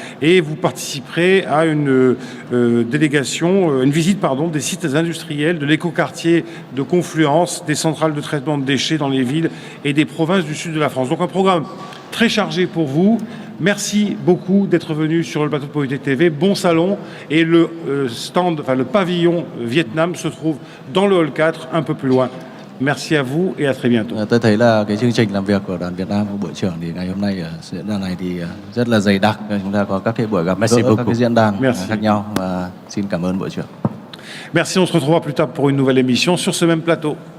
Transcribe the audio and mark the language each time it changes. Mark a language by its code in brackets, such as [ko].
[fr] Et vous participerez à une visite des sites industriels de l'écoquartier de Confluence, des centrales de traitement de déchets dans les villes et des provinces du sud de la France. Donc un programme très chargé pour vous. Merci beaucoup d'être venu sur le plateau de Polytech TV. Bon salon. Et le pavillon Vietnam se trouve dans le hall 4, un peu plus loin. Merci à vous et à très bientôt. [vi] Tôi thấy là cái chương trình làm việc của đoàn Việt Nam của Bộ trưởng thì ngày hôm nay ở diễn đàn này thì rất là dày đặc. Chúng ta có các cái buổi gặp gỡ, các cái diễn đàn khác nhau và xin cảm ơn Bộ trưởng. [fr] Merci, on se retrouvera plus tard pour une nouvelle émission sur ce même plateau.